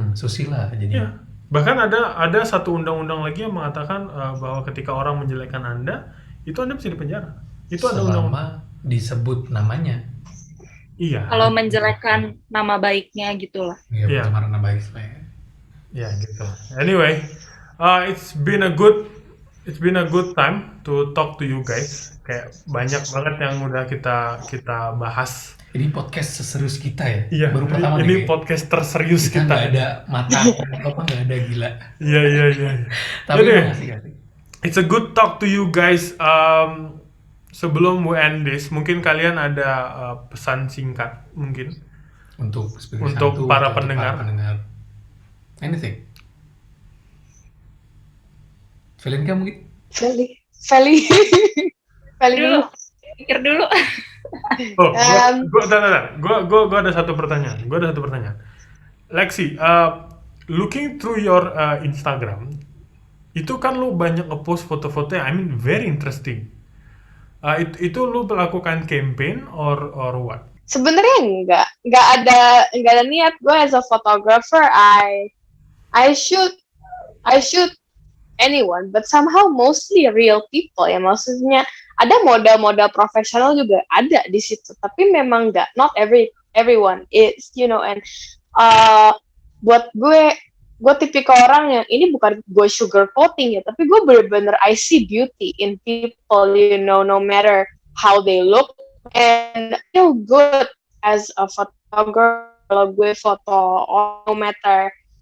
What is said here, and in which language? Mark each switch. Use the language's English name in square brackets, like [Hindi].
[Indonesian] Susila jadi. Ya. Bahkan ada satu undang-undang lagi yang mengatakan bahwa ketika orang menjelekkan Anda, itu Anda bisa dipenjara. Itu ada selama disebut namanya. Iya. Kalau menjelekkan nama baiknya gitulah. Iya, pencemaran nama baik supaya. Ya gitu. [English] Anyway, it's been a good time to talk to you guys. [Indonesian] Kayak banyak banget yang udah kita bahas. Ini podcast seserius kita ya. Iya. Baru pertama ini podcast terserius kita. Nggak ada mata apa nggak ada gila. Iya. Tapi makasih. [English] It's a good talk to you guys. [Indonesian] Sebelum [English] we end this, [Indonesian] mungkin kalian ada pesan singkat mungkin Untuk sebagai untuk satu para atau untuk pendengar. [English] Anything. [Indonesian] Felinka mungkin? Feli dulu. Pikir dulu. Oh, gua ada satu pertanyaan. Lexi, [English] looking through your Instagram, [Indonesian] itu kan lu banyak ngepost foto-foto yang [English] very interesting. [Indonesian] Itu lu melakukan campaign [English] or what? [Indonesian] Sebenarnya nggak ada niat. [English] Gue as a photographer, I shoot anyone, but somehow mostly real people ya. [Indonesian] Maksudnya ada model-model profesional juga ada di situ, tapi memang [English] not everyone is, and [Indonesian] buat gue tipikal orang yang ini bukan gue sugarcoating ya, tapi gue bener-bener [English] I see beauty in people, no matter how they look, and I feel good as a photographer [Indonesian] kalau gue foto, [English] no matter